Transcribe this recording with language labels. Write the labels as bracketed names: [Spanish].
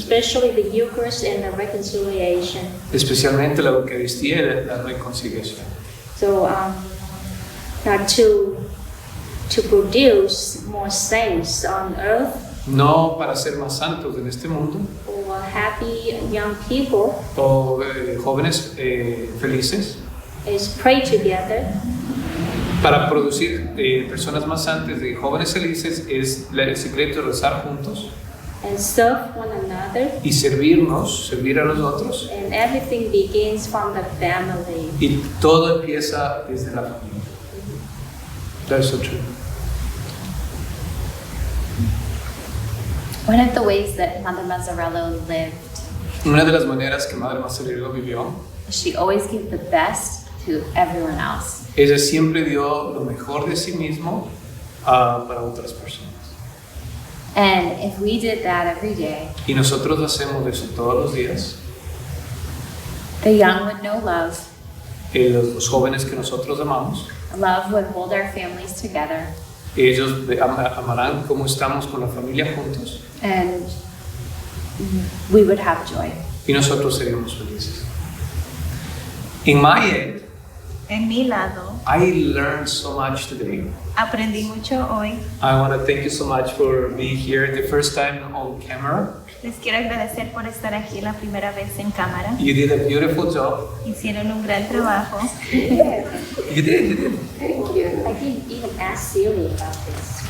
[English] especially the Eucharist and the reconciliation. [Spanish] especialmente la Eucaristía y la reconciliación. [English] So, not to produce more saints on earth [Spanish] No para ser más santos en este mundo [English] or happy young people, [Spanish] o jóvenes felices, [English] is pray together [Spanish] para producir personas más santas y jóvenes felices es el secreto de rezar juntos [English] and serve one another, [Spanish] y servir a los otros, [English] and everything begins from the family. [Spanish] y todo empieza desde la familia. [English] That's so true. One of the ways that Mother Mazzarello lived, [Spanish] Una de las maneras que Madre Mazzarello vivió, [English] she always gave the best to everyone else. [Spanish] ella siempre dio lo mejor de sí mismo para otras personas. [English] And if we did that every day, [Spanish] Y nosotros hacemos eso todos los días. [English] the young would know love. [Spanish] Los jóvenes que nosotros amamos, [English] Love would hold our families together, [Spanish] ellos amarán cómo estamos con la familia juntos [English] and we would have joy. [Spanish] y nosotros seríamos felices. [English] In my end, [Spanish] En mi lado, [English] I learned so much today. [Spanish] aprendí mucho hoy. [English] I want to thank you so much for being here the first time on camera. [Spanish] Les quiero agradecer por estar aquí la primera vez en cámara. [English] You did a beautiful job. [Spanish] Hicieron un gran trabajo. [English] You did. Thank you. I didn't even ask Siri about this.